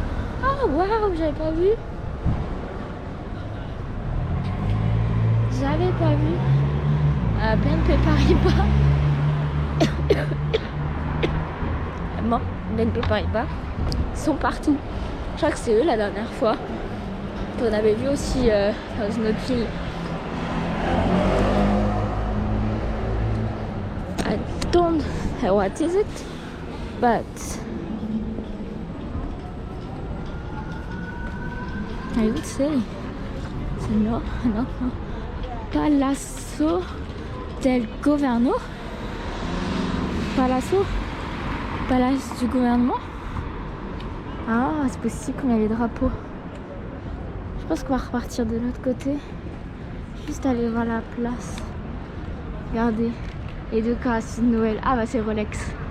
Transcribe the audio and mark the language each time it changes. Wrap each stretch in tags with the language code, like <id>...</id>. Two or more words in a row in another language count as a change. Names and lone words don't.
<fr>Ah waouh, j'avais pas vu. J'avais pas vu. BNP Paribas. Bon, BNP Paribas sont partout. Je crois que c'est eux la dernière fois. On avait vu aussi dans une autre ville.</fr> <en>I don't know what is it, but I would say no.</en> <fr>Palazzo del Governo. Palace du gouvernement. Ah, c'est possible qu'on a les drapeaux. Je pense qu'on va repartir de l'autre côté. Juste aller voir la place. Regardez. Les deux casses de Noël. Ah bah c'est Rolex.</fr>